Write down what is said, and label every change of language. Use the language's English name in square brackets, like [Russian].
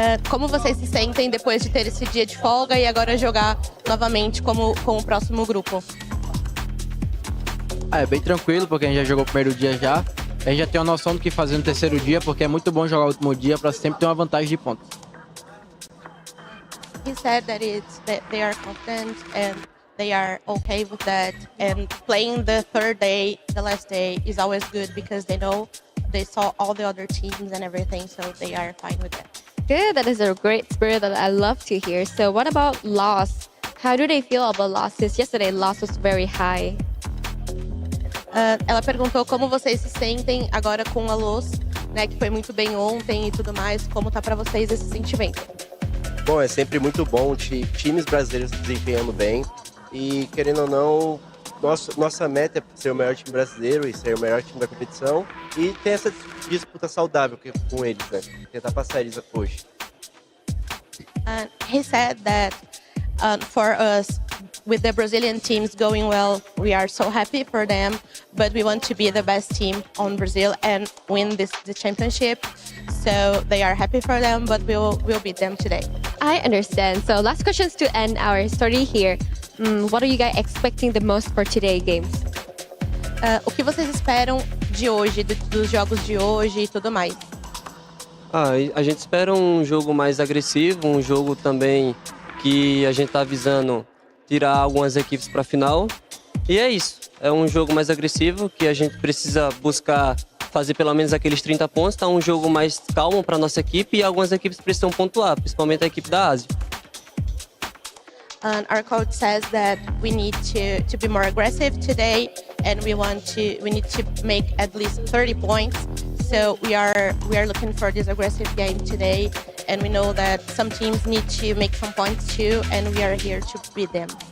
[Portuguese] Como vocês se sentem depois de ter esse dia de folga e agora jogar novamente com o próximo grupo? É bem tranquilo, porque a gente já jogou o primeiro dia já. A gente já tem uma noção do que fazer no terceiro dia, porque é muito bom jogar o último dia para sempre ter uma vantagem de pontos. [English] He said that they are confident and they are okay with that. And playing the third day, the last day, is always good because they know they saw all the other teams and everything, so they are fine with that. Good, that is a great spirit that I love to hear. So what about loss? How do they feel about losses? Yesterday, loss was very high. [Portuguese] Ela perguntou como vocês se sentem agora com a Luz, né, que foi muito bem ontem e tudo mais. Como tá para vocês esse sentimento? Bom, é sempre muito bom times brasileiros desempenhando bem e, querendo ou não, nossa meta é ser o melhor time brasileiro e ser o melhor time da competição e ter essa disputa saudável com eles, né? Tentar passar eles a push. [English] He said that for us, with the Brazilian teams going well, we are so happy for them, but we want to be the best team on Brazil and win the championship. So they are happy for them, but we'll beat them today. I understand. So last questions to end our story here. What are you guys expecting the most for today's games? [Portuguese] O que vocês esperam de hoje, dos jogos de hoje e tudo mais? A gente espera um jogo mais agressivo, um jogo também que a gente está visando tirar algumas equipes para a final. E é isso. É um jogo mais agressivo que a gente precisa buscar fazer pelo menos aqueles 30 pontos. Tá um jogo mais calmo para nossa equipe e algumas equipes precisam pontuar, principalmente a equipe da Ásia. [English] Our coach says that we need to be more aggressive today, and we need to make at least 30 points. So we are looking for this aggressive game today, and we know that some teams need to make some points too, and we are here to beat them.